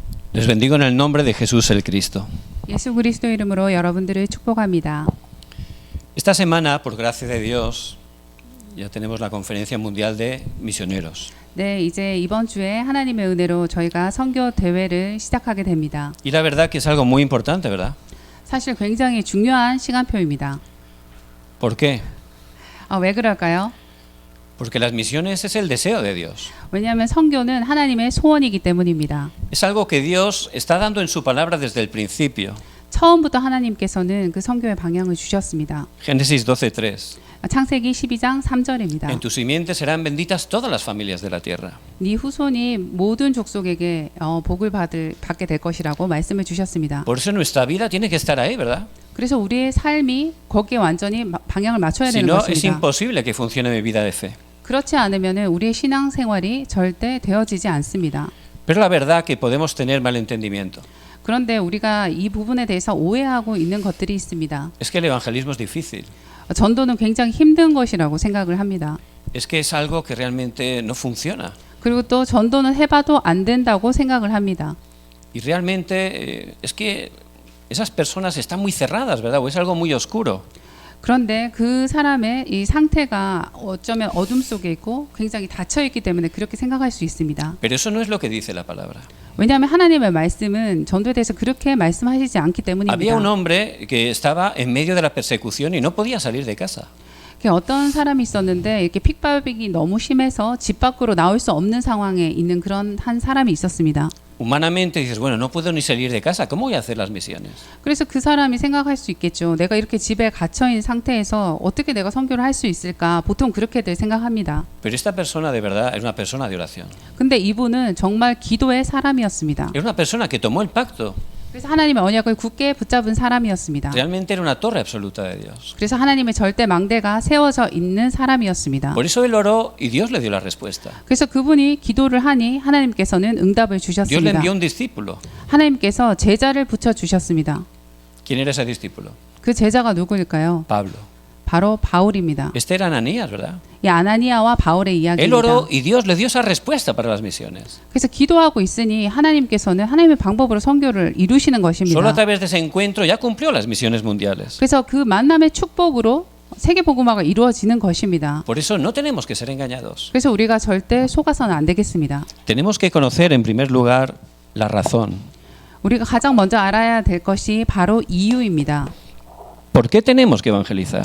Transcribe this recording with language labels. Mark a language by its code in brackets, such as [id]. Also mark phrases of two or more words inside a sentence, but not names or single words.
[es] Les bendigo en el nombre de Jesús el Cristo. [ko] 예수 그리스도 이름으로 여러분들을 축복합니다. [es] Esta semana, por gracia de Dios, ya tenemos la Conferencia Mundial de Misioneros. [ko] 네, 이제 이번 주에 하나님의 은혜로 저희가 선교 대회를 시작하게 됩니다. [es] Y la verdad que es algo muy importante, ¿verdad? [ko] 사실 굉장히 중요한 시간표입니다. [es] ¿Por qué? [ko] 왜 그럴까요? [es] Porque las misiones es el deseo de Dios. [ko] 왜냐하면 선교는 하나님의 소원이기 때문입니다. [es] Es algo que Dios está dando en su palabra desde el principio. [ko] 처음부터 하나님께서는 그 선교의 방향을 주셨습니다. [es] Génesis 12:3. [ko] 창세기 12장 3절입니다. [es] En tu simiente serán benditas todas las familias de la tierra. [ko] 네 후손이 모든 족속에게 복을 받게 될 것이라고 말씀을 주셨습니다. [es] Por eso nuestra vida tiene que estar ahí, ¿verdad? [ko] 그래서 우리의 삶이 거기에 완전히 방향을 맞춰야 [es] Si [ko] 되는 [es] no, es [ko] 것입니다. [es] imposible que funcione mi vida de fe. [ko] 그렇지 않으면 우리의 신앙생활이 절대 되어지지 않습니다. [es] Pero la verdad que podemos tener malentendimiento. [ko] 그런데 우리가 이 부분에 대해서 오해하고 있는 것들이 있습니다. [es] Es que el evangelismo es difícil. [ko] 전도는 굉장히 힘든 것이라고 생각을 합니다. [es] Es que es algo que realmente no funciona. [ko] 그리고 또 전도는 해봐도 안 된다고 생각을 합니다. [es] Y realmente es que esas personas están muy cerradas, ¿verdad? O es algo muy oscuro. [ko] 그런데 그 사람의 이 상태가 어쩌면 어둠 속에 있고 굉장히 닫혀 있기 때문에 그렇게 생각할 수 있습니다. [es] Pero eso no es lo que dice la palabra. [ko] 왜냐하면 하나님의 말씀은 전도에 대해서 그렇게 말씀하시지 않기 때문입니다. [es] Había un hombre que estaba en medio de la persecución y no podía salir de casa. [ko] 어떤 사람이 있었는데 이렇게 핍박이 너무 심해서 집 밖으로 나올 수 없는 상황에 있는 그런 한 사람이 있었습니다. [es] Humanamente dices, bueno, no puedo ni salir de casa, ¿cómo voy a hacer las misiones? [ko] 그래서 그 사람이 생각할 수 있겠죠. 내가 이렇게 집에 gat혀 있는 상태에서 어떻게 내가 선교를 할 수 있을까? 보통 그렇게들 생각합니다. [es] Pero esta persona de verdad es una persona de oración. [ko] 근데 이분은 정말 기도의 사람이었습니다. [es] Es una persona que tomó el pacto. [ko] 그래서 하나님의 언약을 굳게 붙잡은 사람이었습니다. [es] Realmente era una torre absoluta de Dios. [ko] 그래서 하나님의 절대 망대가 세워져 있는 사람이었습니다. [es] Por eso él oró y Dios le dio la respuesta. [ko] 그래서 그분이 기도를 하니 하나님께서는 응답을 [es] Dios le [ko] 주셨습니다. [es] envió un discípulo. [ko] 하나님께서 제자를 붙여 주셨습니다. [es] ¿Quién era ese discípulo? [ko] 그 제자가 누구일까요? [es] Pablo. [ko] 바로 바울입니다. [es] Este era Ananías, ¿verdad? [ko] 이 아나니아와 바울의 [es] Él [ko] 이야기입니다. [es] oró y Dios le dio esa respuesta para las misiones. [ko] 그래서 기도하고 있으니 하나님께서는 하나님의 방법으로 선교를 이루시는 [es] Solo a [ko] 것입니다. [es] través de ese encuentro ya cumplió las misiones mundiales. [ko] 그래서 그 만남의 축복으로 세계 복음화가 이루어지는 것입니다. [es] Por eso no tenemos que ser engañados. [ko] 그래서 우리가 절대 속아서는 안 되겠습니다. [es] Tenemos que conocer en primer lugar la razón. [ko] 우리가 가장 먼저 알아야 될 것이 바로 이유입니다. [es] ¿Por qué tenemos que evangelizar?